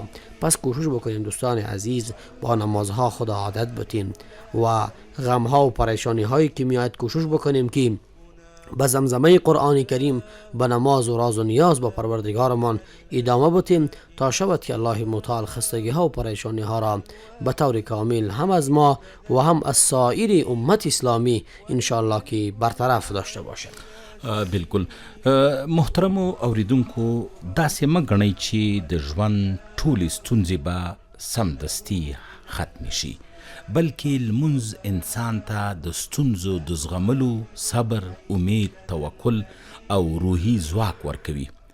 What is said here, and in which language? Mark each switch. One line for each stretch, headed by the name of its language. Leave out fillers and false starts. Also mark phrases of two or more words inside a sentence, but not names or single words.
Persian: پس کوشش بکنیم دوستان عزیز با نمازها خدا عادت بتیم و غم ها و پریشانی هایی که میاد کوشش بکنیم که به زمزمه قرآن کریم به نماز و راز و نیاز با پروردگارمان ادامه بتیم تا شود که الله متعال خستگی ها و پریشانی ها را به طور کامل هم از ما و هم از سایر امت اسلامی انشاءالله که برطرف داشته باشد.
Pashto: بالکل محترم اوریدونکو، داسې مګنئ چې د ژوند ټولې ستونزې به سمدستي ختم شي، بلکې لمونځ انسان ته د ستونزو د زغملو صبر، امید، توکل او روحي ځواک ورکوي.